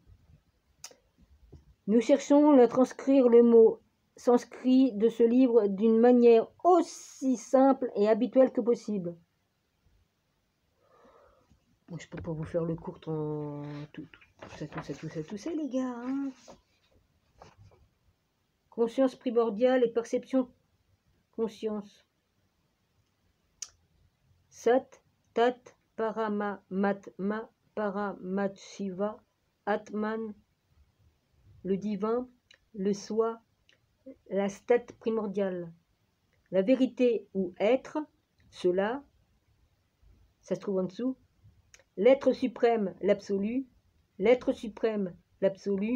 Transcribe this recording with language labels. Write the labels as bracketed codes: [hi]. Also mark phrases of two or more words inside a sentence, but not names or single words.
[fr] Nous cherchons à transcrire le mot sanskrit de ce livre d'une manière aussi simple et habituelle que possible. Bon, je peux pas vous faire le cours en tout ça, les gars. Hein. Conscience primordiale et perception conscience. [sa] Sat, tat, parama, matma, paramat shiva, atman, [fr] le divin, le soi, la stat primordiale. La vérité ou être, cela, ça se trouve en dessous. L'être suprême, l'absolu. L'être suprême, l'absolu.